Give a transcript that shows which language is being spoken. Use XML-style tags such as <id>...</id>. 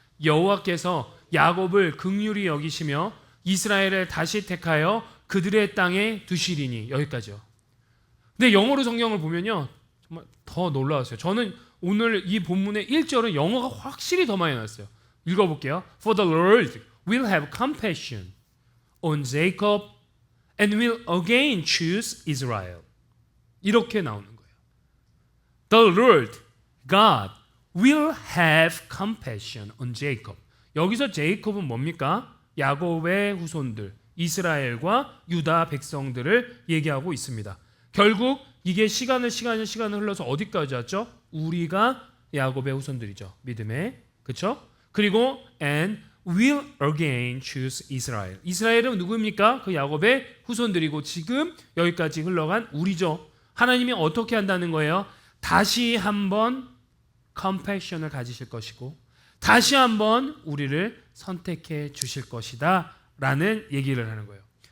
<ko>여호와께서 야곱을 긍휼히 여기시며 이스라엘을 다시 택하여 그들의 땅에 두시리니. 여기까지요. 근데 영어로 성경을 보면요 정말 더 놀라웠어요. 저는 오늘 이 본문의 1절은 영어가 확실히 더 많이 나왔어요. 읽어볼게요.</ko> <en>For the Lord will have compassion on Jacob and will again choose Israel.</en> <ko>이렇게 나오는 거예요.</ko> <en>The Lord God will have compassion on Jacob.</en> <ko>여기서 제이콥은 뭡니까? 야곱의 후손들, 이스라엘과 유다 백성들을 얘기하고 있습니다. 결국 이게 시간을 흘러서 어디까지 왔죠? 우리가 야곱의 후손들이죠. 믿음의. 그렇죠? 그리고</ko> <en>and will again choose Israel.</en> <ko>이스라엘은 누구입니까? 그 야곱의 후손들이고 지금 여기까지 흘러간 우리죠. 하나님이 어떻게 한다는 거예요? 다시 한번 compassion을 가지실 것이고 다시 한번 우리를 선택해 주실 것이다 라는 얘기를 하는 거예요.</ko>